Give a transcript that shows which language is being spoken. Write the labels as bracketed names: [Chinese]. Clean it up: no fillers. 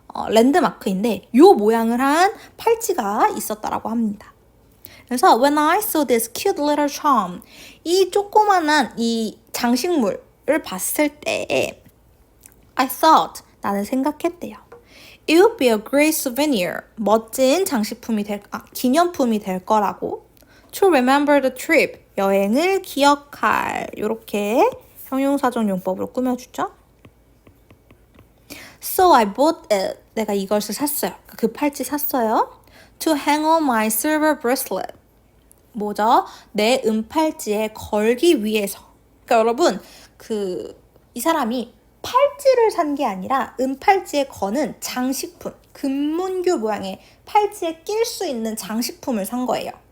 [Korean] 랜드마크인데 요 모양을 한 팔찌가 있었다라고 합니다. 그래서 [English] when I saw this cute little charm, [Korean] 이 조그만한 이 장식물을 봤을 때 [English] I thought, [Korean] 나는 생각했대요. [English] It would be a great souvenir, [Korean] 멋진 장식품이 기념품이 될 거라고. [English] To remember the trip, [Korean] 여행을 기억할. 요렇게 형용사적 용법으로 꾸며주죠. [English] So I bought it. [Korean] 내가 이것을 샀어요. 그 팔찌 샀어요. [English] To hang on my silver bracelet. [Korean] 뭐죠? 내 은팔찌에 걸기 위해서. 그러니까 여러분, 이 사람이 팔찌를 산 게 아니라 은팔찌에 거는 장식품, 금문교 모양의 팔찌에 낄 수 있는 장식품을 산 거예요.